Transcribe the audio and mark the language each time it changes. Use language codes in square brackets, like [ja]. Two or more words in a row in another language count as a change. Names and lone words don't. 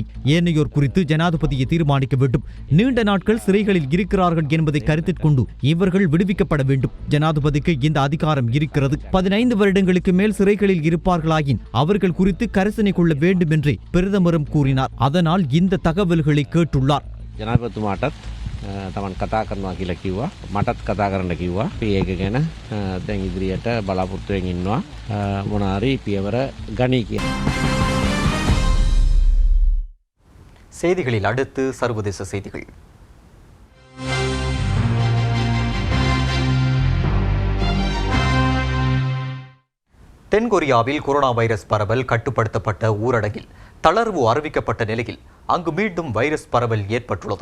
[ta] ஏனையோர் குறித்து ஜனாதிபதியை தீர்மானிக்க வேண்டும். நீண்ட நாட்கள் சிறைகளில் இருக்கிறார்கள் என்பதை கருத்தில் கொண்டு இவர்கள் விடுவிக்கப்பட வேண்டும். ஜனாதிபதிக்கு இந்த அதிகாரம் இருக்கிறது. 15 வருடங்களுக்கு மேல் சிறைகளில் இருப்பார்களாயின் அவர்கள் குறித்து கரிசனை கொள்ள வேண்டும் என்று பிரதமரும் கூறினார். அதனால் இந்த தகவல்களை கேட்டுள்ளார். [si] ජනාධිපතිතුමාටත් තමන් කතා කරනවා කියලා කිව්වා. මටත් කතා කරන්න කිව්වා. අපි ඒක ගැන දැන් ඉදිරියට බලාපොරොත්තුවෙන් ඉන්නවා. මොනාරි පියවර ගනී කියලා. [ta] செய்திகளில் அடுத்து சர்வதேச செய்திகள். தென்கொரியாவில் கொரோனா வைரஸ் பரவல் கட்டுப்படுத்தப்பட்ட ஊரடங்கில் தளர்வு அறிவிக்கப்பட்ட நிலையில் அங்கு மீண்டும் வைரஸ் பரவல் ஏற்பட்டுள்ளது.